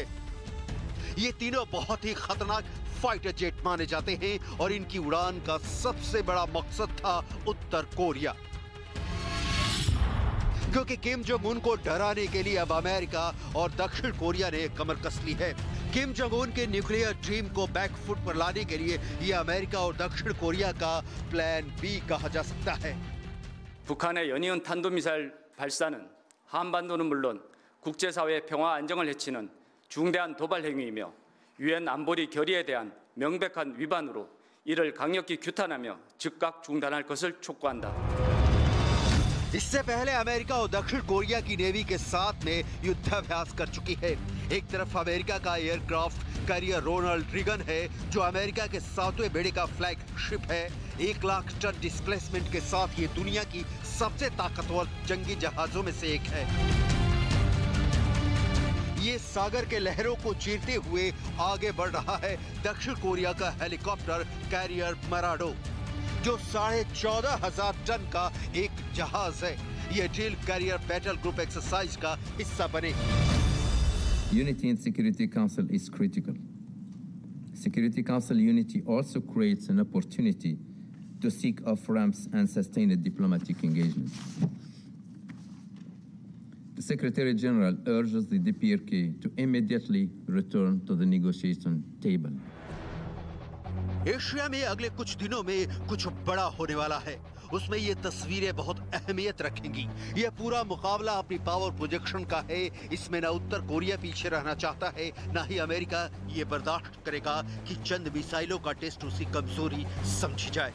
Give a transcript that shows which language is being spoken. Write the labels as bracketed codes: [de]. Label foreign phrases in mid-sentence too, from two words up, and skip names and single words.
[hi] ये तीनों बहुत ही खतरनाक [en] fighter jet [hi] माने जाते हैं और इनकी उड़ान का सबसे बड़ा मकसद था उत्तर कोरिया, क्योंकि किम जोंग उन को डराने के लिए अब अमेरिका और दक्षिण कोरिया ने कमर कस ली है। किम जोंग उन के [en] nuclear dream [hi] को बैकफुट पर लाने के लिए यह अमेरिका और दक्षिण कोरिया का [en] plan B [hi] कहा जा सकता है। [ko] 북한의 연이은 탄도미사일 발사는 한반도는 물론 국제사회의 평화 안정을 해치는 중대한 도발 행위이며 유엔 안보리 결의에 대한 명백한 위반으로 이를 강력히 규탄하며 즉각 중단할 것을 촉구한다. [hi] इससे पहले अमेरिका और दक्षिण कोरिया की नेवी के साथ में युद्धाभ्यास कर चुकी है। एक तरफ अमेरिका का [en] aircraft carrier [hi] रोनाल्ड रीगन है, जो अमेरिका के 7वें बेड़े का फ्लैगशिप है। 1 लाख [en] ton displacement [hi] के साथ ये दुनिया की सबसे ताकतवर जंगी जहाजों में से एक है। ये सागर के लहरों को चीरते हुए आगे बढ़ रहा है दक्षिण कोरिया का [en] helicopter carrier [hi] मराडो, जो 14,500 टन का एक जहाज है। यह [en] drill carrier battle group exercise [hi] का हिस्सा बने। [en] Unity in Security Council is critical. Security Council unity also creates an opportunity to seek off-ramps and sustained diplomatic engagement. The Secretary General urges the DPRK to immediately return to the negotiation table. [hi] एशिया में अगले कुछ दिनों में कुछ बड़ा होने वाला है। उसमें ये तस्वीरें बहुत अहमियत रखेंगी। यह पूरा मुकाबला अपनी [en] power projection [hi] का है। इसमें ना उत्तर कोरिया पीछे रहना चाहता है, ना ही अमेरिका ये बर्दाश्त करेगा कि चंद मिसाइलों का टेस्ट उसकी कमजोरी समझी जाए।